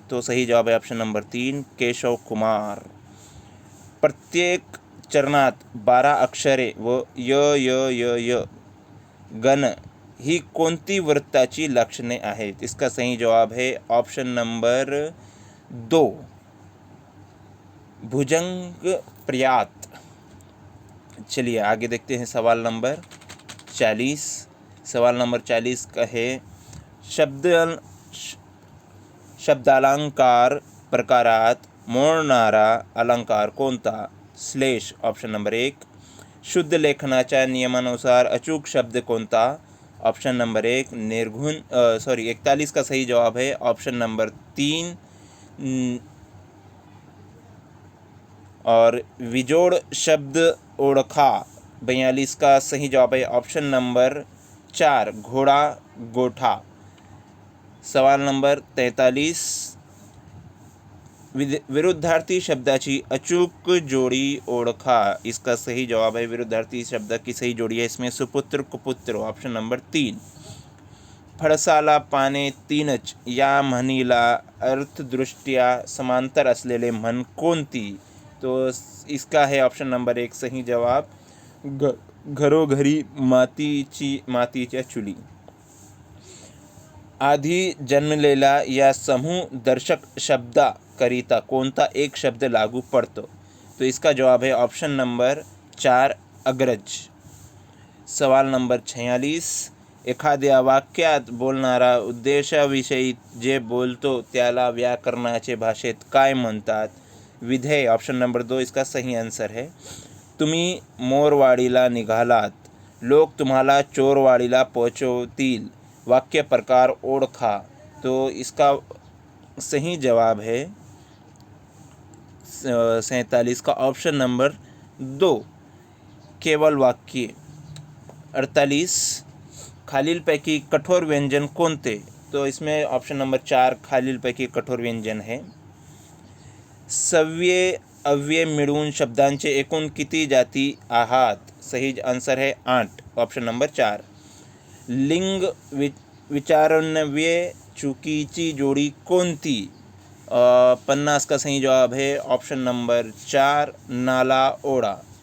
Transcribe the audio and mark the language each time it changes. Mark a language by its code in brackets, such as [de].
[hi] तो सही जवाब है ऑप्शन नंबर 3, केशव कुमार। [mr] प्रत्येक चरणात 12 अक्षरे व य गण ही कोणती वृत्ताची लक्षणे आहेत? [hi] इसका सही जवाब है ऑप्शन नंबर 2, भुजंग प्रयात। चलिए आगे देखते हैं सवाल नंबर 40। सवाल नंबर 40 का है, [mr] शब्दालंकार प्रकारात मोडणारा अलंकार कोणता? श्लेष। ऑप्शन नंबर 1, शुद्ध लेखनाच्या नियमानुसार अचूक शब्द कोणता? [hi] ऑप्शन नंबर 1, निर्गुण 41 का सही जवाब है ऑप्शन नंबर 3, और [mr] विजोड़ शब्द ओळखा। [hi] 42 का सही जवाब है ऑप्शन नंबर 4, घोड़ा गोठा। [mr] सवाल नंबर 43, विरुद्धार्थी शब्दाची अचूक जोड़ी ओळखा। [hi] इसका सही जवाब है विरुद्धार्थी शब्द की सही जोड़ी है इसमें सुपुत्र कुपुत्र। [mr] ऑप्शन नंबर 3, फळसाला पाने तीनच या म्हणीला अर्थदृष्ट्या समांतर असलेले म्हण कोणती? [hi] तो इसका है ऑप्शन नंबर 1 सही जवाब, घरोघरी मातीच्या चुली। [mr] आधी जन्मलेला या समूह दर्शक शब्दाकरिता कोणता एक शब्द लागू पडतो? [hi] तो इसका जवाब है ऑप्शन नंबर 4, अग्रज। [mr] सवाल नंबर 46, एखाद्या वाक्यात बोलणारा उद्देशाविषयी जे बोलतो त्याला व्याकरणाचे भाषेत काय म्हणतात? [hi] विधेय। ऑप्शन नंबर 2 इसका सही आंसर है। [mr] तुम्ही मोरवाडीला निघालात लोक तुम्हाला चोरवाडीला पोहोचवतील, वाक्य प्रकार ओळखा। [hi] तो इसका सही जवाब है 47 का ऑप्शन नंबर 2, केवल वाक्य। [mr] 48, खालीलपैकी कठोर व्यंजन कोणते? [hi] तो इसमें ऑप्शन नंबर 4 खालीलपैकी कठोर व्यंजन है। [mr] सव्ये अव्यय मिळून शब्दांचे एकूण किती जाती आहात? [hi] सही आंसर है 8, ऑप्शन नंबर 4। [mr] लिंग विचारान्वये चुकीची जोडी कोणती? [hi] 50 का सही जवाब है ऑप्शन नंबर 4, नाला ओढा।